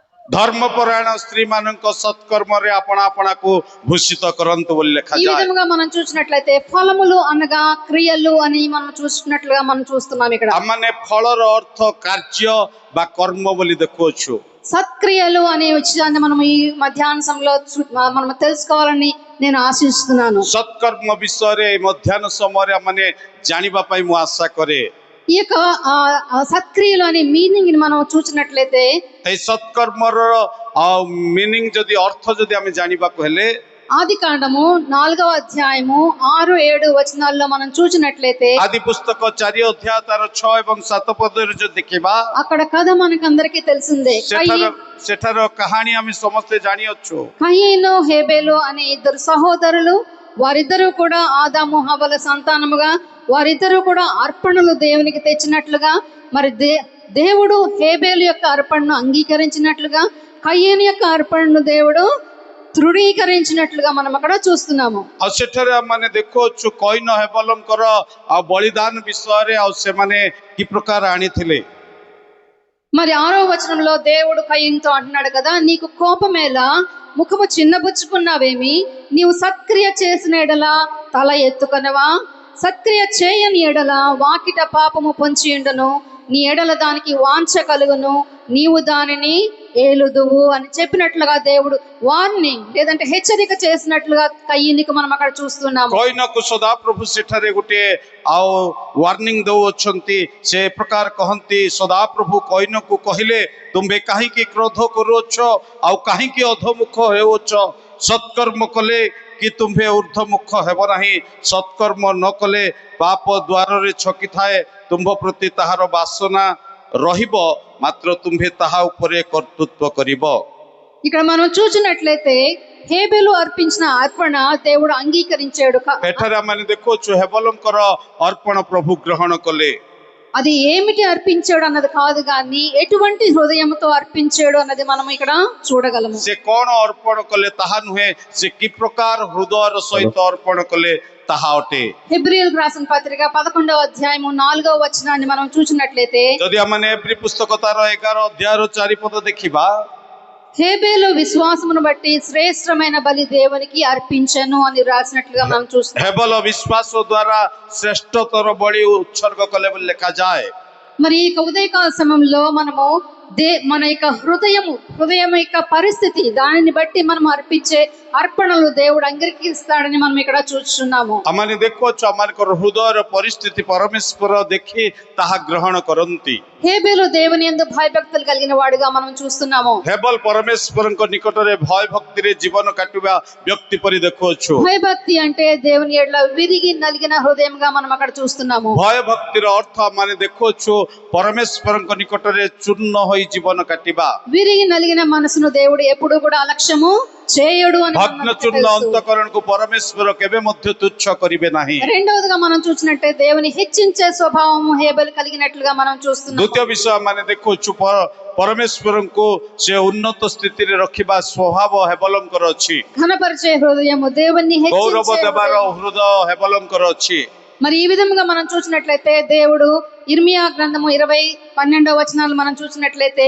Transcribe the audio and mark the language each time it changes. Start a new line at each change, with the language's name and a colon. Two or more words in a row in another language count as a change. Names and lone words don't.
Odia: ଧର୍ମପରାୟଣ ସ୍ତ୍ରୀ ମାନଙ୍କ ସତ୍କର୍ମରେ ଆପଣା ଆପଣାକୁ ଭୂଷିତ କରନ୍ତୁ ବୋଲି
Telugu: ఈ
Odia: ଲେଖାଯାଏ।
Telugu: విధముగా మనం చూసినట్లయితే ఫలములు అనగా క్రియలు అని మనం చూసినట్లుగా మనం చూస్తున్నాం ఇక్కడ.
Odia: ଆମମାନେ ଫଳର ଅର୍ଥ କାର୍ଯ୍ୟ ବା କର୍ମ ବୋଲି ଦେଖୁଅଛୁ।
Telugu: సత్క్రియలు అనే విషయాన్ని మనం ఈ మధ్యాహ్న సమయంలో మనం తెలుసుకోవాలని నేను ఆశిస్తున్నాను.
Odia: ସତ୍କର୍ମ ବିଷୟରେ ଏଇ ମଧ୍ୟାହ୍ନ ସମୟରେ ଆମମାନେ ଜାଣିବା ପାଇଁ ମୁଁ ଆଶା କରେ।
Telugu: ఈ యొక్క సత్క్రియలు అనే మీనింగ్ ని మనం చూసినట్లయితే
Odia: ଏଇ ସତ୍କର୍ମର ମିନିଂ ଯଦି ଅର୍ଥ ଯଦି ଆମେ ଜାଣିବାକୁ ହେଲେ
Telugu: ఆది కాండము 4వ అధ్యాయము 6-7 వచనాల్లో మనం చూసినట్లయితే
Odia: ଆଦି ପୁସ୍ତକ 4 ଅଧ୍ୟାୟ ତାର 6 ଏବଂ 7 ପଦରେ ଯଦି ଦେଖିବା
Telugu: అక్కడ కథ మనకు అందరికీ తెలిసిందే.
Odia: ସେଠାର କାହାଣୀ ଆମେ ସମସ୍ତେ ଜାଣିଅଛୁ।
Telugu: కయీను హేబేలు అనే ఇద్దరు సహోదరులు, వారిద్దరూ కూడా ఆదాము హవ్వల సంతానముగా, వారిద్దరూ కూడా అర్పణలు దేవునికి తెచ్చినట్లుగా, మరి దేవుడు హేబేలు యొక్క అర్పణను అంగీకరించినట్లుగా, కయీను యొక్క అర్పణను దేవుడు తృణీకరించినట్లుగా మనం అక్కడ చూస్తున్నాము.
Odia: ଆଉ ସେଠାରେ ଆମେ ଦେଖୁଅଛୁ କଇନ ହେବଲଙ୍କର ଆଉ ବଳିଦାନ ବିଷୟରେ ଆଉ ସେମାନେ କି ପ୍ରକାର ଆଣିଥିଲେ।
Telugu: మరి 6వ వచనంలో దేవుడు కయీనుతో అంటున్నాడు కదా, నీకు కోపమేలా, ముఖము చిన్నబుచ్చుకున్నావేమి, నీవు సత్క్రియ చేసిన ఎడల తల ఎత్తుకొనవా, సత్క్రియ చేయని ఎడల వాకిట పాపము పొంచి ఉండను, నీ ఎడల దానికి వాంఛ కలుగును, నీవు దానిని ఏలుదువు అని చెప్పినట్లుగా దేవుడు వార్నింగ్ లేదంటే హెచ్చరిక చేసినట్లుగా కయ్యనికి మనం అక్కడ చూస్తున్నాము.
Odia: କଇନକୁ ସଦାପ୍ରଭୁ ସେଠାରେ ଗୋଟିଏ ଆଉ ୱାର୍ଣ୍ଣିଂ ଦେଉଅଛନ୍ତି। ସେ ପ୍ରକାର କହନ୍ତି ସଦାପ୍ରଭୁ କଇନକୁ କହିଲେ, ତୁମ୍ଭେ କାହିଁକି କ୍ରୋଧ କରୁଅଛ ଆଉ କାହିଁକି ଅଧମୁଖ ହେଉଅଛ? ସତ୍କର୍ମ କଲେ କି ତୁମ୍ଭେ ଉର୍ଦ୍ଧ୍ୱମୁଖ ହେବ ନାହିଁ। ସତ୍କର୍ମ ନ କଲେ ପାପ ଦ୍ୱାରରେ ଛକିଥାଏ, ତୁମ୍ଭ ପ୍ରତି ତାହାର ବାସନା ରହିବ, ମାତ୍ର ତୁମ୍ଭେ ତାହା ଉପରେ କର୍ତ୍ତୃତ୍ୱ କରିବ।
Telugu: ఇక్కడ మనం చూసినట్లయితే హేబెలు అర్పించిన అర్పణ దేవుడు అంగీకరించాడు.
Odia: ଏଠାରେ ଆମେ ଦେଖୁଅଛୁ ହେବଲଙ୍କର ଅର୍ପଣ ପ୍ରଭୁ ଗ୍ରହଣ କଲେ।
Telugu: అది ఏమిటి అర్పించాడు అన్నది కాదు కానీ ఎటువంటి హృదయంతో అర్పించాడు అన్నది మనం ఇక్కడ చూడగలము.
Odia: ସେ କଣ ଅର୍ପଣ କଲେ ତାହା ନୁହେଁ, ସେ କି ପ୍ରକାର ହୃଦୟର ସହିତ ଅର୍ପଣ କଲେ ତାହା ଅଟେ।
Telugu: హెబ్రీయులకు రాసిన పత్రిక 11వ అధ్యాయము 4వ వచనాన్ని మనం చూసినట్లయితే
Odia: ଯଦି ଆମେ ଏପ୍ରି ପୁସ୍ତକ ତାର 11 ଅଧ୍ୟାୟର 4 ପଦ ଦେଖିବା,
Telugu: హేబేలు విశ్వాసమును బట్టి శ్రేష్టమైన బలి దేవునికి అర్పించను అని రాసినట్లుగా మనం చూస్తాం.
Odia: ହେବଲ ବିଶ୍ୱାସ ଦ୍ୱାରା ଶ୍ରେଷ୍ଠତର ବଳି ଉତ୍ସର୍ଗ କଲେ ବୋଲି ଲେଖାଯାଏ।
Telugu: మరి ఈ ఉదయకాల సమయంలో మనము మన యొక్క హృదయం యొక్క పరిస్థితి దానిని బట్టి మనం అర్పించే అర్పణలు దేవుడు అంగీకరిస్తాడని మనం ఇక్కడ చూస్తున్నాము.
Odia: ଆମମାନେ ଦେଖୁଅଛୁ ଆମମାନଙ୍କର ହୃଦୟର ପରିସ୍ଥିତି ପରମେଶ୍ୱର ଦେଖି ତାହା ଗ୍ରହଣ କରନ୍ତି।
Telugu: హేబేలు దేవుని యందు భయభక్తులు కలిగిన వాడుగా మనం చూస్తున్నాము.
Odia: ହେବଲ ପରମେଶ୍ୱରଙ୍କ ନିକଟରେ ଭୟ ଭକ୍ତିରେ ଜୀବନ କାଟିବା ବ୍ୟକ୍ତି ପରି ଦେଖୁଅଛୁ।
Telugu: భయభక్తి అంటే దేవుని ఎడల విరిగి నలిగిన హృదయంగా మనం అక్కడ చూస్తున్నాము.
Odia: ଭୟ ଭକ୍ତିର ଅର୍ଥ ଆମମାନେ ଦେଖୁଅଛୁ ପରମେଶ୍ୱରଙ୍କ ନିକଟରେ ଚୂର୍ଣ୍ଣ ହୋଇ ଜୀବନ କାଟିବା।
Telugu: విరిగి నలిగిన మనసును దేవుడు ఎప్పుడు కూడా అలక్ష్యము చేయడు అని
Odia: ଭଗ୍ନ ଚୂର୍ଣ୍ଣ ଅନ୍ତଃକରଣକୁ ପରମେଶ୍ୱର କେବେ ମଧ୍ୟ ତୁଚ୍ଛ କରିବେ ନାହିଁ।
Telugu: రెండవదిగా మనం చూసినట్టే దేవుని హెచ్చించే స్వభావము హేబెలు కలిగినట్లుగా మనం చూస్తున్నాం.
Odia: ଦ୍ୱିତୀୟ ବିଷୟ ମାନେ ଦେଖୁଛୁ ପରମେଶ୍ୱରଙ୍କୁ ସେ ଉନ୍ନତ ସ୍ଥିତିରେ ରଖିବା ସ୍ୱଭାବ ହେବଲଙ୍କର ଅଛି।
Telugu: ఘనపరిచే హృదయము దేవుని
Odia: ଗୌରବ
Telugu: హెచ్చించే
Odia: ଦେବାର
Telugu: హృదయము.
Odia: ହୃଦୟ ହେବଲଙ୍କର ଅଛି।
Telugu: మరి ఈ విధంగా మనం చూసినట్లయితే దేవుడు ఇర్మియా గ్రంథము 20:12 వచనాలు మనం చూసినట్లయితే